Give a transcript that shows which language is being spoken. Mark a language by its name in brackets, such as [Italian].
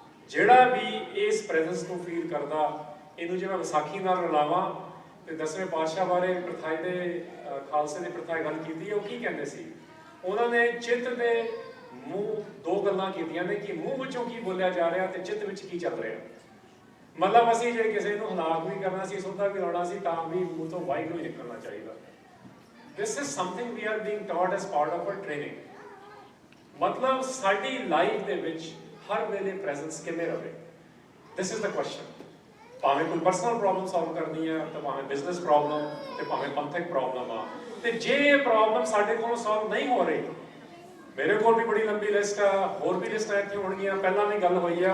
[Punjabi] ਜਿਹੜਾ ਵੀ ਇਸ ਪ੍ਰੈਜ਼ੈਂਸ ਨੂੰ ਫੀਲ ਕਰਦਾ, ਇਹਨੂੰ ਜੇ ਮੈਂ ਵਿਸਾਖੀ ਨਾਲ ਰਲਾਵਾਂ ਤੇ 10ਵੇਂ ਪਾਤਸ਼ਾਹ ਬਾਰੇ ਪ੍ਰਥਾਈ ਦੇ ਖਾਲਸੇ ਦੀ ਪ੍ਰਥਾਈ ਗੱਲ ਕੀਤੀ, ਉਹ ਕੀ ਕਹਿੰਦੇ ਸੀ? ਉਹਨਾਂ ਨੇ ਚਿੱਤ ਦੇ ਮੂੰਹ ਦੋ ਗੱਲਾਂ ਕੀਤੀਆਂ ਨੇ ਕਿ ਮੂੰਹ ਵਿੱਚੋਂ ਕੀ ਬੋਲਿਆ ਜਾ ਰਿਹਾ ਤੇ ਚਿੱਤ ਵਿੱਚ ਕੀ ਚੱਲ ਰਿਹਾ। ਮਤਲਬ ਅਸੀਂ ਜੇ ਕਿਸੇ ਨੂੰ ਹਲਾਕ ਵੀ ਕਰਨਾ ਸੀ, ਸੌਦਾ ਵੀ ਲਾਉਣਾ ਸੀ, ਤਾਂ ਵੀ ਮੂੰਹ ਤੋਂ ਵਾਹਿਗੁਰੂ ਹੀ ਨਿਕਲਣਾ ਚਾਹੀਦਾ। [English] This is something we are being taught as part of our training. [Punjabi] ਮਤਲਬ ਸਾਡੀ ਲਾਈਫ ਦੇ ਵਿੱਚ ਹਰ ਵੇਲੇ ਪ੍ਰੈਜ਼ੈਂਸ ਕਿਵੇਂ ਰਵੇ, [English] This is the question. [Punjabi] ਭਾਵੇਂ ਕੋਈ ਪਰਸਨਲ ਪ੍ਰੋਬਲਮ ਸੋਲਵ ਕਰਨੀ ਹੈ, ਤੇ ਭਾਵੇਂ ਬਿਜ਼ਨਸ ਪ੍ਰੋਬਲਮ, ਤੇ ਭਾਵੇਂ ਪੰਥਕ ਪ੍ਰੋਬਲਮ ਆ। ਤੇ ਜੇ ਇਹ ਪ੍ਰੋਬਲਮ ਸਾਡੇ ਕੋਲੋਂ ਸੋਲਵ ਨਹੀਂ ਹੋ ਰਹੀ, ਮੇਰੇ ਕੋਲ ਵੀ ਬੜੀ ਲੰਬੀ ਲਿਸਟ ਆ, ਹੋਰ ਵੀ ਲਿਸਟਾਂ ਇੱਥੇ ਹੋਣਗੀਆਂ, ਪਹਿਲਾਂ ਵੀ ਗੱਲ ਹੋਈ ਆ।